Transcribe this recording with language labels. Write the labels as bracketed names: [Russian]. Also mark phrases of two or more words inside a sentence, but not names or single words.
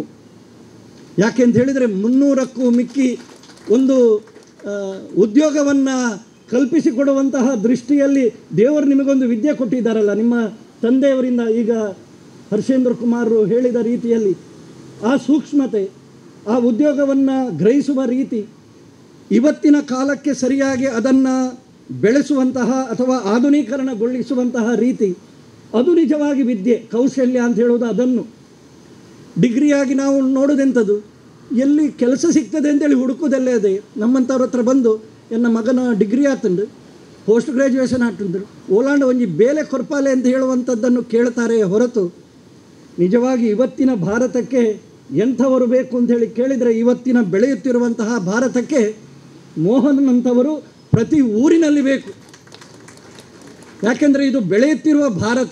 [Kannada] ಯಾಕೆಂತ ಹೇಳಿದರೆ 300ಕ್ಕೂ ಮಿಕ್ಕಿ ಒಂದು ಉದ್ಯೋಗವನ್ನು ಕಲ್ಪಿಸಿಕೊಡುವಂತಹ ದೃಷ್ಟಿಯಲ್ಲಿ ದೇವರು ನಿಮಗೊಂದು ವಿದ್ಯೆ ಕೊಟ್ಟಿದ್ದಾರಲ್ಲ, ನಿಮ್ಮ ತಂದೆಯವರಿಂದ ಈಗ ಹರ್ಷೇಂದ್ರ ಕುಮಾರರು ಹೇಳಿದ ರೀತಿಯಲ್ಲಿ ಆ ಸೂಕ್ಷ್ಮತೆ, ಆ ಉದ್ಯೋಗವನ್ನು ಗ್ರಹಿಸುವ ರೀತಿ, ಇವತ್ತಿನ ಕಾಲಕ್ಕೆ ಸರಿಯಾಗಿ ಅದನ್ನು ಬೆಳೆಸುವಂತಹ ಅಥವಾ ಆಧುನೀಕರಣಗೊಳಿಸುವಂತಹ ರೀತಿ, ಅದು ನಿಜವಾಗಿ ವಿದ್ಯೆ, ಕೌಶಲ್ಯ ಅಂತ ಹೇಳೋದು. ಅದನ್ನು ಡಿಗ್ರಿಯಾಗಿ ನಾವು ನೋಡೋದೆಂಥದ್ದು, ಎಲ್ಲಿ ಕೆಲಸ ಸಿಗ್ತದೆ ಅಂತೇಳಿ ಹುಡುಕೋದಲ್ಲೇ ಅದೇ. ನಮ್ಮಂಥವ್ರ ಹತ್ರ ಬಂದು [Tulu] ಎನ್ನ ಮಗನ ಡಿಗ್ರಿ ಆತಂಡು, ಪೋಸ್ಟ್ ಗ್ರ್ಯಾಜುಯೇಷನ್ ಆತಂದ್ರು, ಓಲಾಂಡ ಒಂಜಿ ಬೇಲೆ ಕೊರ್ಪಾಲೆ [Kannada] ಅಂತ ಹೇಳುವಂಥದ್ದನ್ನು ಕೇಳ್ತಾರೆ ಹೊರತು ನಿಜವಾಗಿ ಇವತ್ತಿನ ಭಾರತಕ್ಕೆ ಎಂಥವರು ಬೇಕು ಅಂಥೇಳಿ ಕೇಳಿದರೆ, ಇವತ್ತಿನ ಬೆಳೆಯುತ್ತಿರುವಂತಹ ಭಾರತಕ್ಕೆ ಮೋಹನಂಥವರು ಪ್ರತಿ ಊರಿನಲ್ಲಿ ಬೇಕು. ಯಾಕೆಂದರೆ ಇದು ಬೆಳೆಯುತ್ತಿರುವ ಭಾರತ.